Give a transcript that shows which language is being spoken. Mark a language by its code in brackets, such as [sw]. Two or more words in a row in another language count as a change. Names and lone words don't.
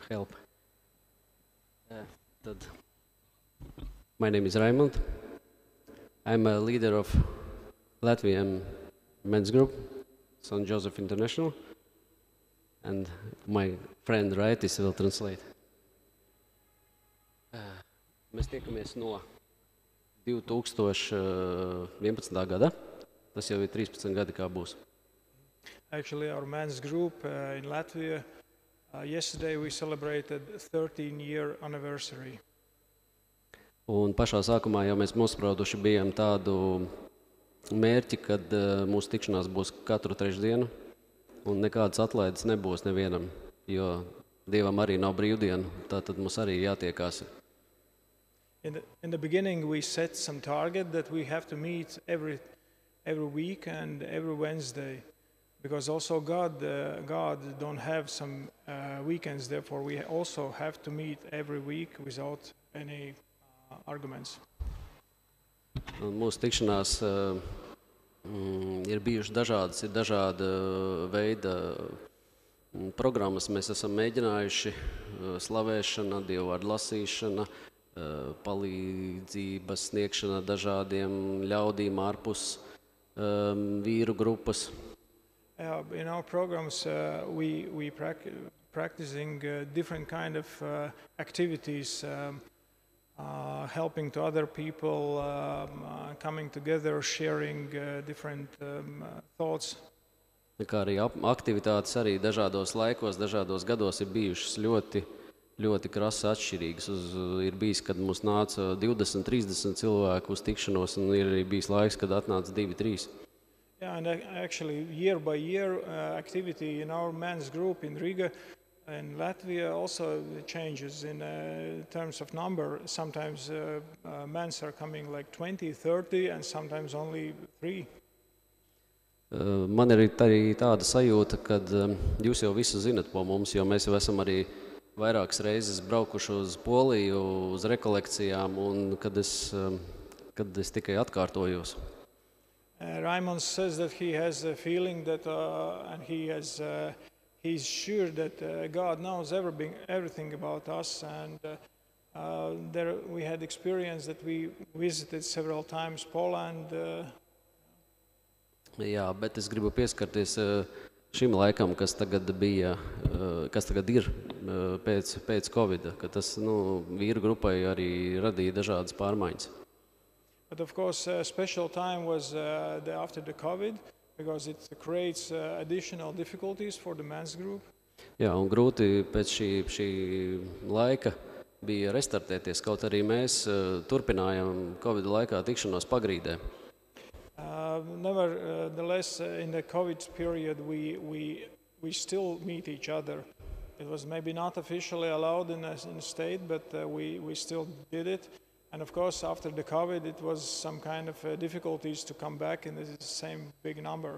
[en] help. My name is Raimond. I'm a leader of Latvian men's group, St. Joseph International, and my friend Raitis will translate. [lv] Mēs tiekamies no 2011. gada. Tas jau ir 13 gadi, kā būs. [en] Actually, our men's group in Latvia, yesterday we celebrated 13-year anniversary. [lv] Un pašā sākumā jau mēs nosprauduši bijām tādu mērķi, kad mūsu tikšanās būs katru trešdienu, un nekādas atlaides nebūs nevienam, jo Dievam arī nav brīvdienu, tātad mums arī jātiekās. [en] In the beginning, we set some target that we have to meet every week and every Wednesday, because also God don't have some weekends. Therefore, we also have to meet every week without any arguments. [lv] Un mūsu tikšanās ir bijušas dažādas, ir dažāda veida programmas. Mēs esam mēģinājuši slavēšana, dievvvārdu lasīšana, palīdzības sniegšana dažādiem ļaudīm ārpus vīru grupas. [en] In our programs, we practicing different kind of activities, helping to other people, coming together, sharing different thoughts. [lv] Kā arī aktivitātes arī dažādos laikos, dažādos gados ir bijušas ļoti krasi atšķirīgas. Ir bijis, kad mums nāca 20, 30 cilvēku uz tikšanos, un ir arī bijis laiks, kad atnāca 2, 3. [en] Yeah, and actually year by year activity in our men's group in Riga and Latvia also changes in terms of number. Sometimes men's are coming like 20, 30 and sometimes only 3. [lv] Man ir arī tāda sajūta, kad jūs jau visu zinat po mums, jo mēs jau esam arī vairākas reizes braukuši uz Poliju, uz rekolekcijām, un kad es tikai atkārtojos. [en] Raimond says that he has a feeling that, and he's sure that God knows everything about us, and there we had experience that we visited several times Poland. [lv] Jā, bet es gribu pieskarties šim laikam, kas tagad ir pēc Covida, ka tas vīru grupai arī radīja dažādas pārmaiņas. [en] But of course, a special time was after the COVID, because it creates additional difficulties for the men's group. [lv] Jā, un grūti pēc šī laika bija restartēties, kaut arī mēs turpinājām Covid laikā tikšanos pagrīdē. [en] Nevertheless, in the COVID period, we still meet each other. It was maybe not officially allowed in the state, but we still did it. And of course, after the COVID, it was some kind of difficulties to come back in the same big number.